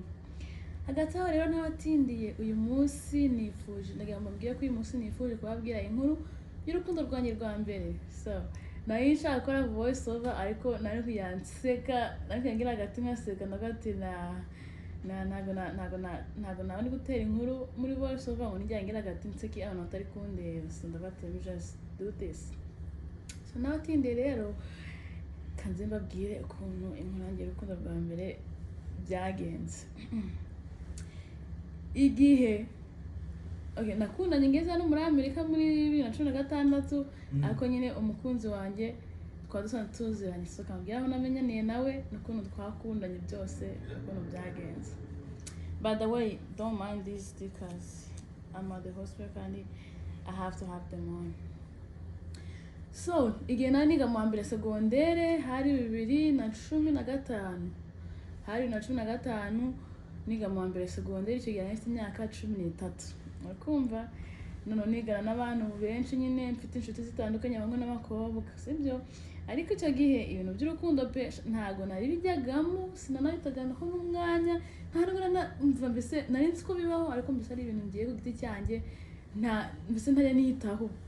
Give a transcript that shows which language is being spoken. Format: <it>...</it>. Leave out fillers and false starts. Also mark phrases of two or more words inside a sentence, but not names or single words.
<rw>Hagati aho rero n'abatindiye uyu munsi nifuje ndagira mbabwiye ko uyu munsi nifuje kubabwira inkuru y'urukundo rwanjye rwa mbere. So nayo nshaka gukora</rw> <en>voice over</en> <rw>ariko nari kuyanseka nari ngira hagati nkaseka ndagati ntago ndi gutera inkuru muri</rw> <en>voice over</en> <rw>ngo nijya ngira hagati nseki abantu batari kundeba.</rw> <en>So ndagati just do this.</en> <rw>So n'abatindiye rero kanze mbabwire ukuntu inkuru yanjye y'urukundo rwa mbere byagenze. Igihe nakundanye ngeze hano muri Amerika muri 2016 ariko nyine umukunzi wanjye twadusanzwe tuziranye. So kambwira aho namenyaniye nawe n'ukuntu twakundanye byose ukuntu byagenze.</rw> <en>By the way, don't mind these stickers. I'm at the hospital kandi I have to have them on.</en> <rw>So igihe nari niga mu mbere segondere hari 2015 niga mu mbere segondere icyo gihe nari mfite imyaka 13. Urakumva none nigana n'abantu benshi nyine mfite inshuti zitandukanye bamwe n'abakobwa sibyo, ariko icyo gihe ibintu by'urukundo pe ntago nari bijyagamo sinanabitaganaho n'umwanya ntabwo numva mbese nari nzi ko bibaho ariko mbese ari ibintu ngiye ku giti cyanjye mbese ntajya niyitaho.</rw>